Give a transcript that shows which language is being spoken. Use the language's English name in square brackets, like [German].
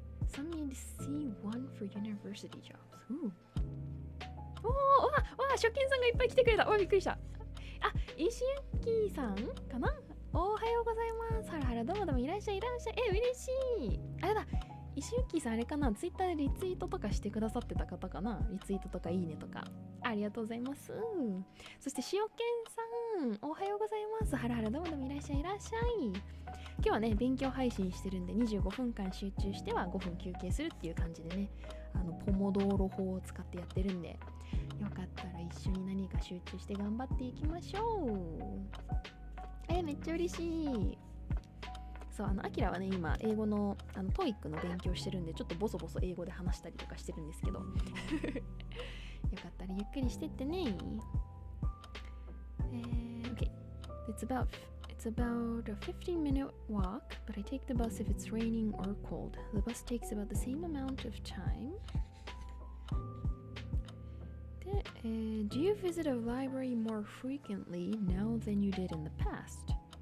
[English] Some need C1 for university jobs. Ooh. [Japanese] わあ、初見さんがいっぱい来てくれた。びっくりした。石行さんかな。おはようございます。はらはらどうもどうもいらっしゃい。嬉しい。あれだ、石行さんあれかな、ツイッターでリツイートとかしてくださってた方かな。リツイートとかいいねとかありがとうございます。そして塩健さんおはようございます。はらはらどうもどうもいらっしゃい。今日はね勉強配信してるんで25分間集中しては5分休憩するっていう感じでね、ポモドーロ法を使ってやってるんで、よかったら一緒に何か集中して頑張っていきましょう。めっちゃ嬉しい。そう、アキラはね今英語のTOEICの勉強してるんで、ちょっとボソボソ英語で話したりとかしてるんですけどよかったらゆっくりしてってね。 [English] Okay. It's about a 15-minute walk, but I take the bus if it's raining or cold. The bus takes about the same amount of time. Do you visit a library more frequently now than you did in the past?